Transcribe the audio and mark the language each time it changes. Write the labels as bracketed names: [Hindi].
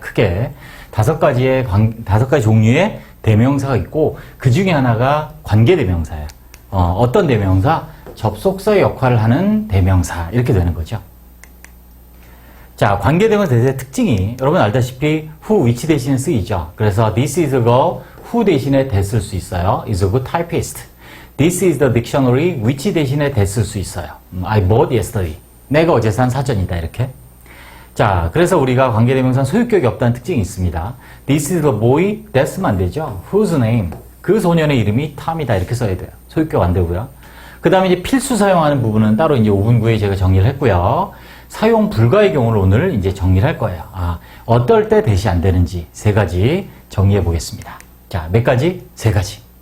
[Korean] 크게 5가지 종류의 대명사가 있고 그 중에 하나가 관계대명사예요. 어떤 대명사? 접속사 역할을 하는 대명사. 이렇게 되는 거죠. 자, 관계대명사의 특징이 여러분 알다시피 who, which 대신에 쓰이죠. [English] 그래서 this is a girl, who [Korean] 대신에 [English] that [Korean] 쓸 수 있어요. [English] is a good typist. This is the dictionary, which [Korean] 대신에 that 쓸 수 있어요. [English] I bought yesterday. [Korean] 내가 어제 산 사전이다. 이렇게. 자, 그래서 우리가 관계대명사 소유격이 없다는 특징이 있습니다. [English] This is the boy, that [Korean] 쓰면 안 되죠. [English] Whose name? [Korean] 그 소년의 이름이 Tom이다. 이렇게 써야 돼요. 소유격 안 되고요. 그 다음에 이제 필수 사용하는 부분은 따로 이제 5분 후에 제가 정리를 했고요. 사용 불가의 경우를 오늘 이제 정리를 할 거예요. 어떨 때 대시 안 되는지 3가지 정리해 보겠습니다. 자, 몇 가지? 3가지.